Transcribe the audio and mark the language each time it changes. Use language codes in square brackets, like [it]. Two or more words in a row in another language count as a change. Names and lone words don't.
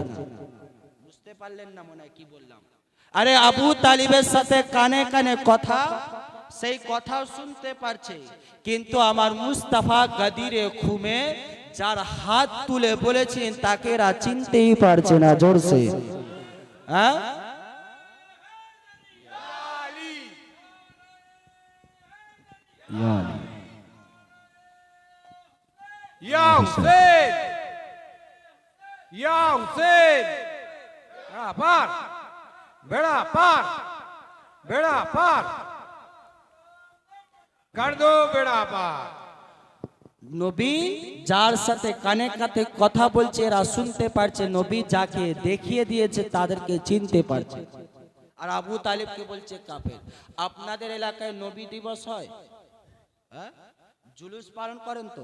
[bn] বুঝতে পারলেন না মনে হয় কি বললাম? আরে আবু তালিবের সাথে কানে কানে কথা, সেই কথাও শুনতে পারছে, কিন্তু আমার মুস্তাফা গাদিরে খুমে যার হাত তুলে বলেছেন তাকে এরা চিনতেই পারছে না। জোরসে। হ্যাঁ, [ar] يا حسين، يا حسين, [hi] बेड़ा पार, बेड़ा पार, बेड़ा पार, कर दो बेड़ा पार। [bn] নবী যার সাথে কানে কানে কথা বলছে এরা শুনতে পারছে, নবী যাকে দেখিয়ে দিয়েছে তাদেরকে চিনতে পারছে। আর আবু তালিবকে বলছে কাফের। আপনাদের এলাকায় নবী দিবস হয়? হ্যাঁ, জুলুস পালন করেন তো?